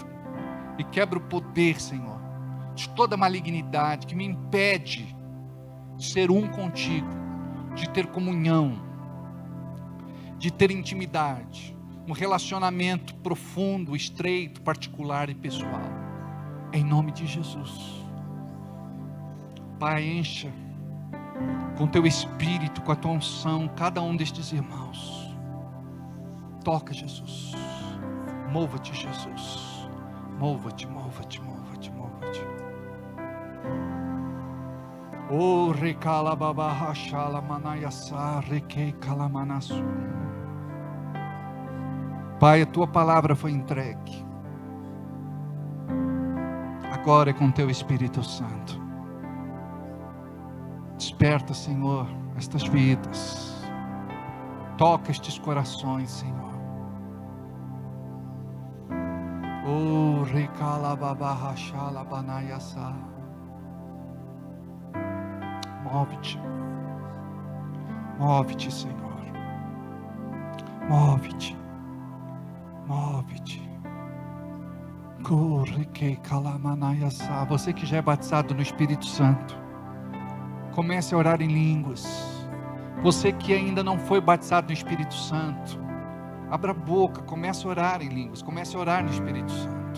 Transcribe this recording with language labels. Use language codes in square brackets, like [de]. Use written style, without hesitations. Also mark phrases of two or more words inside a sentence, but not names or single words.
[pt] E quebra o poder, Senhor, de toda malignidade que me impede de ser um contigo, de ter comunhão, de ter intimidade, um relacionamento profundo, estreito, particular e pessoal. Em nome de Jesus. Pai, encha com teu Espírito, com a tua unção, cada um destes irmãos. Toca, Jesus. Mova-te, Jesus. Mova-te, mova-te, mova-te, mova-te. Oh, recala babarra shala manayasa, requei calamanasu. Pai, a tua palavra foi entregue. Agora é com teu Espírito Santo. Desperta, Senhor, estas vidas. Toca estes corações, Senhor. Oh, recala babarra shala banayasa. Move-te. Move-te, Senhor. Move-te. Move-te. Você que já é batizado no Espírito Santo, comece a orar em línguas. Você que ainda não foi batizado no Espírito Santo, abra a boca, comece a orar em línguas, comece a orar no Espírito Santo.